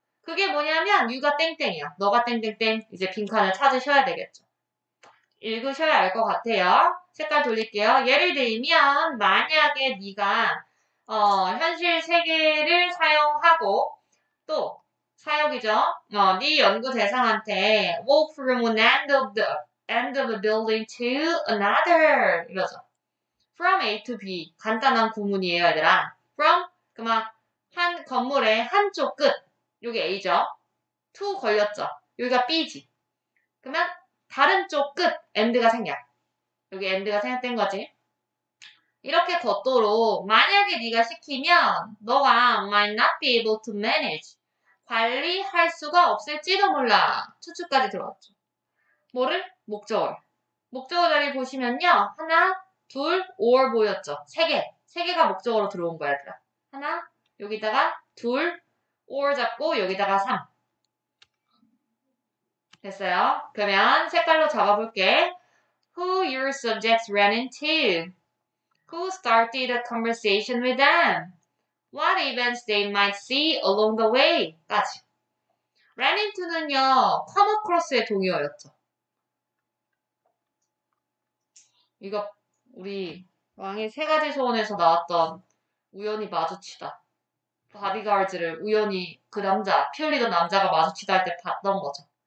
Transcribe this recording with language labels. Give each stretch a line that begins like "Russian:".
Korean: 그게 뭐냐면 you가 땡땡이야. 너가 땡땡땡 이제 빈칸을 찾으셔야 되겠죠. 읽으셔야 알 것 같아요. 색깔 돌릴게요. 예를 들면 만약에 네가 현실 세계를 사용하고 또 사역이죠. 네 연구 대상한테
English: walk from one end of a building to another
Korean: 이러죠.
English: From A to B
Korean: 간단한 구문이에요, 얘들아. From 그만 한 건물의 한쪽 끝 요게 A죠. to 걸렸죠. 여기가 B지. 그러면 다른 쪽 끝 end가 생략. 여기 end가 생략된 거지. 이렇게 걷도록 만약에 네가 시키면 너가
English: might not be able to manage
Korean: 관리할 수가 없을지도 몰라. 추측까지 들어왔죠. 뭐를? 목적어를. 목적어 자리 보시면요. 하나, 둘, or 보였죠. 세 개. 세 개가 목적어로 들어온 거야, 얘들아. 하나, 여기다가 둘, or 잡고 여기다가 3. 됐어요? 그러면 색깔로 잡아볼게.
English: Who your subjects ran into. Who started a conversation with them. What events they might see along the way.
Korean: 까지. ran into는요. come across의 동의어였죠. 이거 우리 왕의 세 가지 소원에서 나왔던 우연히 마주치다. 바디가르즈를 우연히 그 남자, 피 흘리던 남자가 마주치다 할 때 봤던 거죠.